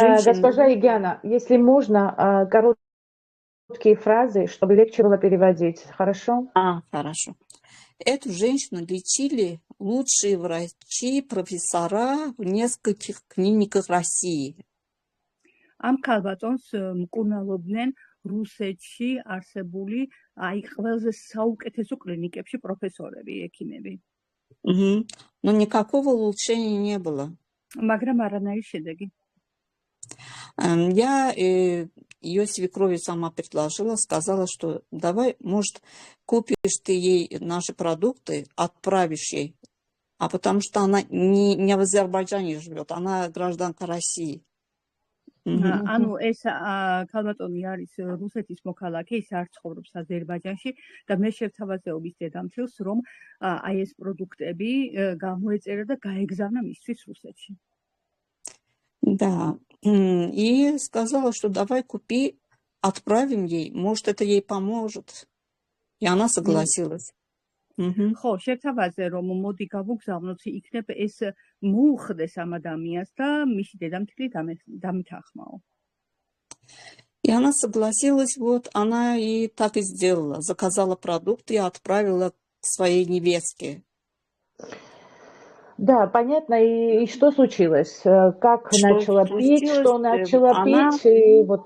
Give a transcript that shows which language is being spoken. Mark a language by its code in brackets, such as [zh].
[ru] Госпожа Егиана, если можно, короткие фразы, чтобы легче было переводить. Хорошо? Хорошо. Эту женщину лечили лучшие врачи, профессора в нескольких клиниках России. [ka] Am ქალბატონს მკურნალობდნენ რუსეთში არსებული, ყველაზე საუკეთესო კლინიკებში პროფესორები, ექიმები. [ru] Но никакого улучшения не было. [ka] მაგრამ არანაირი შედეგი. [ru] Я ее свекрови сама предложила, сказала, что давай, может, купишь ты ей наши продукты, отправишь ей, а потому что она не в Азербайджане живет, она гражданка России. [ka] ანუ ეს ქალბატონი არის რუსეთის მოქალაქე, ის არ ცხოვრობს აზერბაიჯანში და მე შევთავაზეობის დედამთილს, რომ აი ეს პროდუქტები გამოეწერა და გაეგზავნა მისთვის რუსეთში. [ru] Да. И сказала, что давай купи, отправим ей, может, это ей поможет. И она согласилась. [ka] ხო, შევთავაზე, რომ მოდი გავუგზავნოთ, იქნებ ეს მოუხდეს ამ ადამიანს და მისი დედამთილი დამეთანხმაო. [ru] И она согласилась, вот она и так и сделала. Заказала продукты и отправила к своей невестке. Да, понятно. И что случилось? Как Что начала пить, случилось? что начала Она, пить, и вот